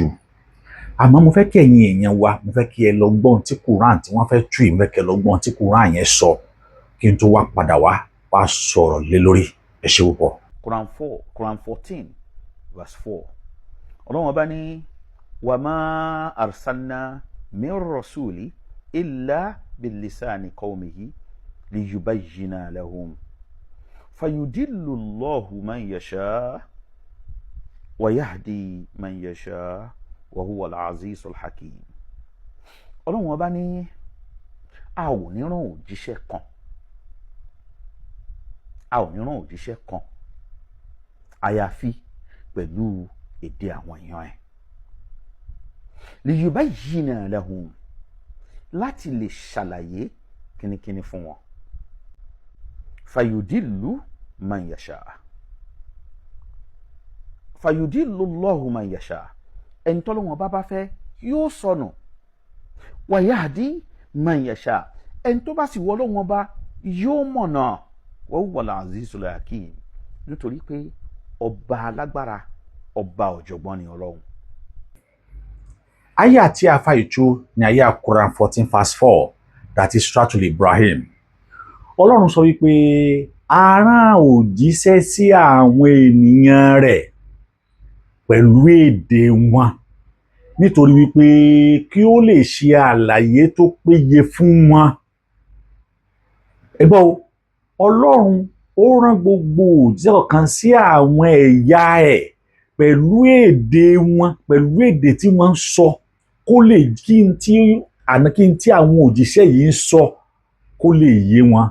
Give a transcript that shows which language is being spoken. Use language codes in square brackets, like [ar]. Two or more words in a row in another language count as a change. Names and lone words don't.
[yo] Àmọ́ mo fẹ́ kí ẹ̀yin èèyàn wa, mo fẹ́ kí ẹ lọ gbọ́n tí Quran tí wọ́n fẹ́ tú yìí, mo fẹ́ kí ẹ lọ gbọ́n tí Quran yẹn sọ kí n tó wá padà wá sọ̀rọ̀ lé lórí. Ẹ ṣé púpọ̀. [ar] Quran 14 verse 4 [yo] Ọlọ́run bá ní [ar] وما أرسلنا من رسول إلا بلسان قومه ليبين لهم فيضل الله من يشاء ويهدي من يشاء وهو العزيز الحكيم. [yo] Ọlọ́run ọba ní a ò ní rán òjíṣẹ́ kan àyàfi pẹ̀lú èdè àwọn èèyàn ẹ̀ [ar] ليبين لهم [yo] láti lè ṣàlàyé kínníkínní fún wọn [ar] فيضل من يشاء فيضل الله من يشاء [yo] ẹni tọ́lọ́wọ́n bá fẹ́ yóò sọnù [ar] ويهدي من يشاء [yo] ẹni tó bá sì wọ́ lọ́wọ́n bá yóò mọ̀nà [ar] وهو العزيز الحكيم [yo] nítorí pé ọba alágbára ọba ọ̀jọ̀gbọ́n ni Ọlọ́run. Aya tí a fa ìtú ní aya Quran 14:4 [en] that is [yo] Suratul Ibrahim. Ọlọ́run sọ wípé a rán òjíṣẹ́ sí àwọn ènìyàn rẹ̀ pẹ̀lú èdè wọn nítorí wípé kí ó lè ṣe àlàyé tó péye fún wọn. Ẹgbọ́n o, Ọlọ́run ó rán gbogbo òjíṣẹ́ kan sí àwọn ẹ̀yà ẹ̀ pẹ̀lú èdè wọn, pẹ̀lú èdè tí wọ́n ń sọ kó lè kí n tí àwọn òjíṣẹ́ yìí ń sọ kó lè yé wọn.